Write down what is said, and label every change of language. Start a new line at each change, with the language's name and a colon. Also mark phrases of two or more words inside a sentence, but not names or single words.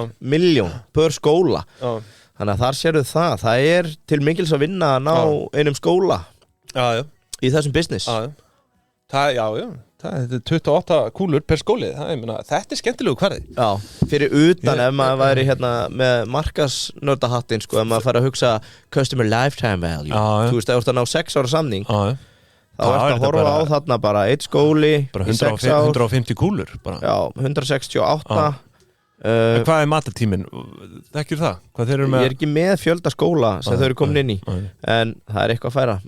Icelandic: 28,1 miljón per skóla Þannig að þar sérðu það til mikils að vinna að ná einum skóla í þessum business. Það er 28 kúlur per skóli, þetta skemmtilegu hverði. Já, fyrir utan ef maður væri hérna með markasnördahattinn, sko, ef maður fær að hugsa
English: customer lifetime value.
Icelandic: Þú veist, ef þú ert að ná 6 ára samning, þá ert að horfa á þarna bara 1 skóli bara 150 kúlur bara. Já, 168. Hvað matartíminn? Þekkir það? Hvað þeir eru með? Ég ekki með fjölda skóla sem þau eru komin inn í en það eitthvað að færa.